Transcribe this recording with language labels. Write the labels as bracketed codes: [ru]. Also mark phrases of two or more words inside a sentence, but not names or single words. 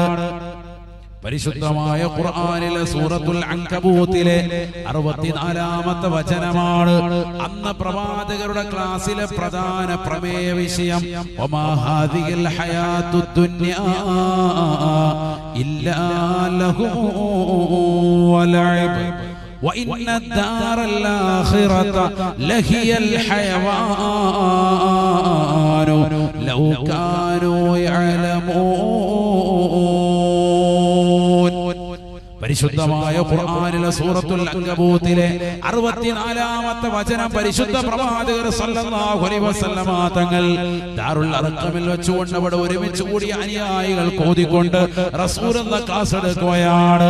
[ml] പരിശുദ്ധമായ ഖുർആനിലെ സൂറത്തുൽ അൻകബൂത്തിലെ 64-ാമത്തെ വചനമാണ്. അന്ന് പ്രവാചകരുടെ ക്ലാസ്സിലെ പ്രധാന പ്രമേയ വിഷയം [ar] وما هذه الحياة الدنيا إلا لهو ولعب وإن الدار الآخرة لهي الحيوان لو كانوا يعلمون. [ml] പരിശുദ്ധമായ ഖുർആനിലെ സൂറത്തുൽ അൻകബൂത്തിലെ 64-ാമത്തെ വചനം പരിശുദ്ധ പ്രവാചകർ [ar] صلى الله عليه وسلم [ml] തങ്ങൾ ദാറുൽ അർഖമിൽ വെച്ചുകൊണ്ട് അവിടെ ഒരുമിച്ച് കൂടിയ അനുയായികൾ കോതിക്കൊണ്ട് റസൂലുള്ള ക്ലാസ് എടുക്കുകയാണ്.